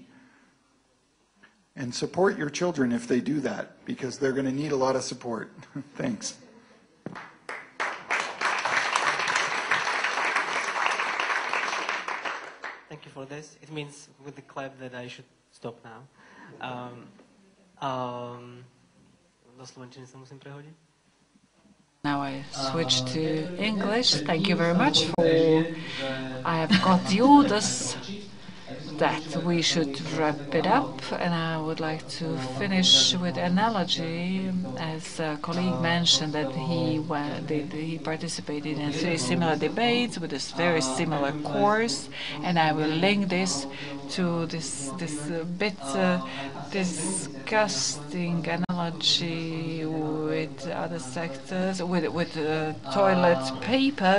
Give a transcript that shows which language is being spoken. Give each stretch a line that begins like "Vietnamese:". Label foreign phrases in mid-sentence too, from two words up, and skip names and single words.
English: And support your children if they do that, because they're going to need a lot of support. Thanks. Thank you for this. It means with the clap that I should stop now.
Slovak: Do slovenčiny sa musím prehodiť?
English: Now I switch to English. Thank you very much for... I have got the orders that we should wrap it up, and I would like to finish with analogy. As a colleague mentioned that he participated in 3 similar debates with a very similar course, and I will link this to this bit disgusting analogy with other sectors, with toilet paper.